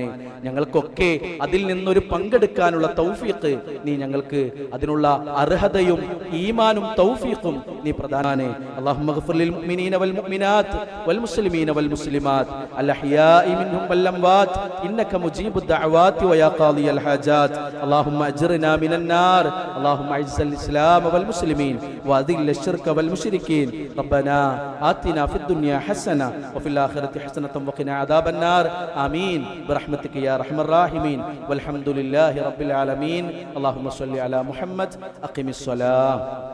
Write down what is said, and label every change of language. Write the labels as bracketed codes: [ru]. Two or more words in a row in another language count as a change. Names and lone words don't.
[ml] ഞങ്ങൾക്കൊക്കെ അതിൽ നിന്നൊരു പങ്കെടുക്കാനുള്ള തൗഫീഖ് നീ ഞങ്ങൾക്ക് അതിനുള്ള അർഹതയും ഈമാനും തൗഫീഖും നീ പ്രദാനേ. [ar] اللهم اغفر للمؤمنين والمؤمنات والمسلمين والمسلمات الأحياء منهم والأموات إنك مجيب الدعوات ويا قاضي الحاجات. اللهم أجرنا من النار. اللهم أعز الإسلام والمسلمين وأذل الشرك والمشركين. ربنا آتنا في الدنيا حسنة وفي الآخرة حسنة وقنا عذاب النار. آمين برحمتك يا أرحم الراحمين والحمد لله رب العالمين. اللهم صل على محمد. أقم الصلاة.